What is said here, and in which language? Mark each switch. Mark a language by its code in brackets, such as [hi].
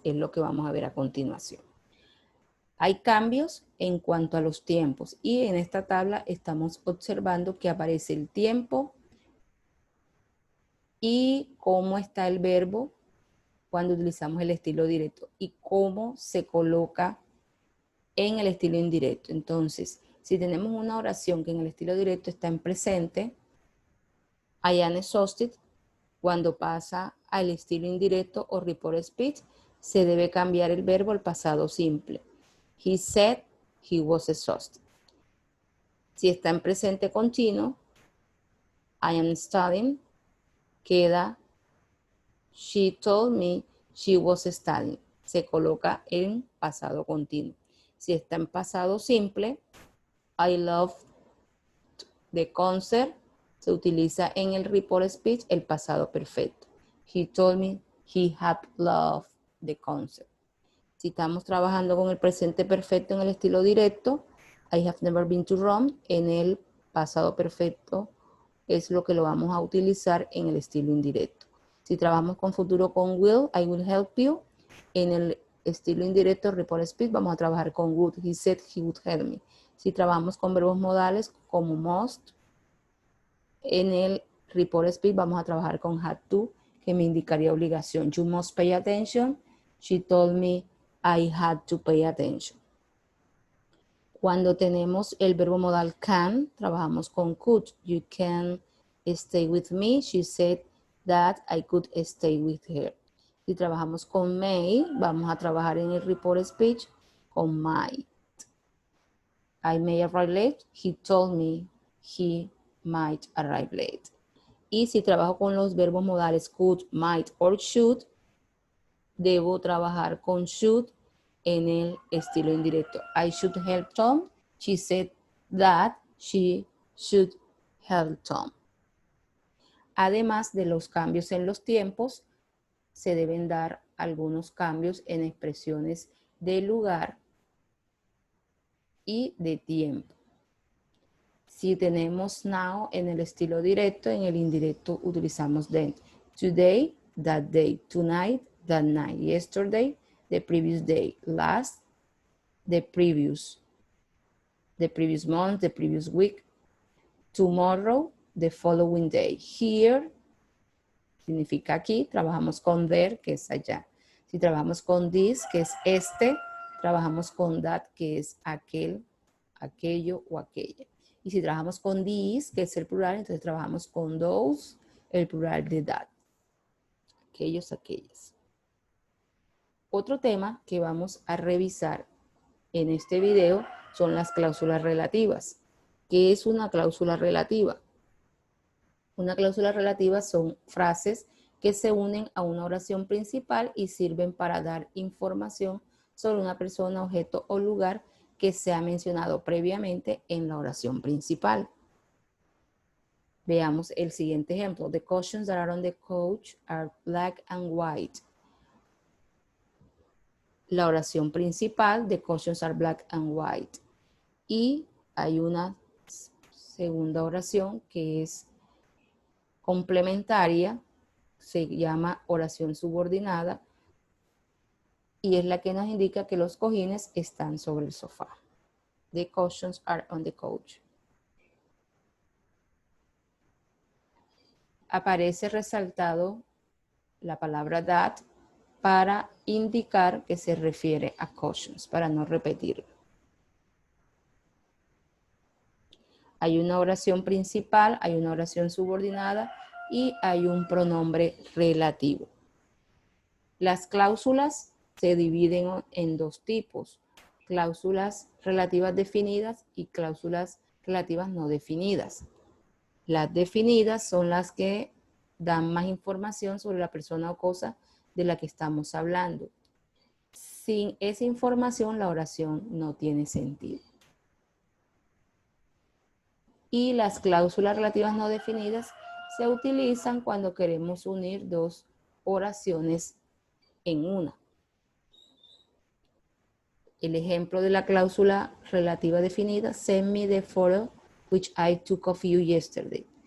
[es] Es lo que vamos a ver a continuación. Hay cambios en cuanto a los tiempos y en esta tabla estamos observando que aparece el tiempo y cómo está el verbo cuando utilizamos el estilo directo y cómo se coloca en el estilo indirecto. Entonces, si tenemos una oración que en el estilo directo está en presente, [en] I am exhausted, [es] cuando pasa al estilo indirecto o report speech, se debe cambiar el verbo al pasado simple. [en] He said he was exhausted. [es] Si está en presente continuo, [en] I am studying, [es] queda [en] she told me she was studying. [es] Se coloca en pasado continuo. Si está en pasado simple, [en] I loved the concert, [es] se utiliza en el report speech el pasado perfecto. [en] He told me he had loved the concert. [es] Si estamos trabajando con el presente perfecto en el estilo directo, [en] I have never been to Rome, [es] en el pasado perfecto es lo que lo vamos a utilizar en el estilo indirecto. Si trabajamos con futuro con will, [en] I will help you. [es] En el estilo indirecto, report speech, vamos a trabajar con would. [en] He said he would help me. [es] Si trabajamos con verbos modales como must, en el report speech vamos a trabajar con had to, que me indicaría obligación. [en] You must pay attention. She told me I had to pay attention. [es] Cuando tenemos el verbo modal can, trabajamos con could. [en] You can stay with me. She said that I could stay with her. [es] Si trabajamos con may, vamos a trabajar en el report speech con might. [en] I may arrive late. He told me he might arrive late. [es] Y si trabajo con los verbos modales could, might or should, debo trabajar con should en el estilo indirecto. [en] I should help Tom. She said that she should help Tom. [es] Además de los cambios en los tiempos, se deben dar algunos cambios en expresiones de lugar y de tiempo. Si tenemos now en el estilo directo, en el indirecto utilizamos then. [en] Today, that day. Tonight, that night. Yesterday, the previous day. Last, the previous month, the previous week. Tomorrow, the following day. [es] Here, significa aquí. Trabajamos con there, que es allá. Si trabajamos con this, que es este, trabajamos con that, que es aquel, aquello o aquella. Y si trabajamos con these, que es el plural, entonces trabajamos con those, el plural de that. Aquellos, aquellas. Otro tema que vamos a revisar en este video son las cláusulas relativas. ¿Qué es una cláusula relativa? Una cláusula relativa son frases que se unen a una oración principal y sirven para dar información sobre una persona, objeto o lugar que se ha mencionado previamente en la oración principal. Veamos el siguiente ejemplo. [en] The cushions that are on the couch are black and white. [es] La oración principal, [en] the cushions are black and white. [es] Y hay una segunda oración que es complementaria, se llama oración subordinada y es la que nos indica que los cojines están sobre el sofá. [en] The cushions are on the couch. [es] Aparece resaltado la palabra that para indicar que se refiere a cushions, para no repetirlo. Hay una oración principal, hay una oración subordinada y hay un pronombre relativo. Las cláusulas se dividen en dos tipos, cláusulas relativas definidas y cláusulas relativas no definidas. Las definidas son las que dan más información sobre la persona o cosa de la que estamos hablando. Sin esa información, la oración no tiene sentido. Y las cláusulas relativas no definidas se utilizan cuando queremos unir dos oraciones en una. El ejemplo de la cláusula relativa definida, [en] send me the photo which I took of you yesterday.